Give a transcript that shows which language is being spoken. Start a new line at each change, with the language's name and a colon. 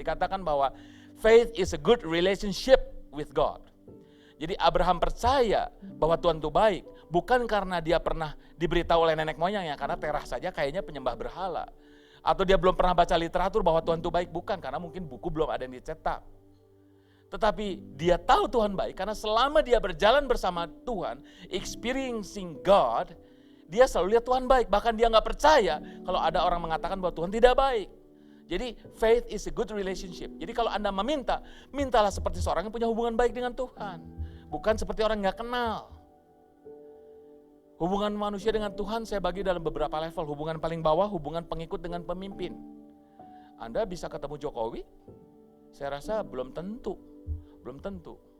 Indonesian: Dikatakan bahwa
English: faith is a good relationship with God.
Indonesian: Jadi Abraham percaya bahwa Tuhan itu baik. Bukan karena dia pernah diberitahu oleh nenek moyangnya. Karena Terah saja kayaknya penyembah berhala. Atau dia belum pernah baca literatur bahwa Tuhan itu baik. Bukan, karena mungkin buku belum ada yang dicetak. Tetapi dia tahu Tuhan baik karena selama dia berjalan bersama Tuhan,
English: experiencing God,
Indonesian: dia selalu lihat Tuhan baik. Bahkan dia gak percaya kalau ada orang mengatakan bahwa Tuhan tidak baik.
English: Jadi faith is a good relationship.
Indonesian: Jadi kalau Anda meminta, mintalah seperti seorang yang punya hubungan baik dengan Tuhan. Bukan seperti orang yang gak kenal. Hubungan manusia dengan Tuhan saya bagi dalam beberapa level. Hubungan paling bawah, hubungan pengikut dengan pemimpin. Anda bisa ketemu Jokowi, saya rasa belum tentu. Belum tentu.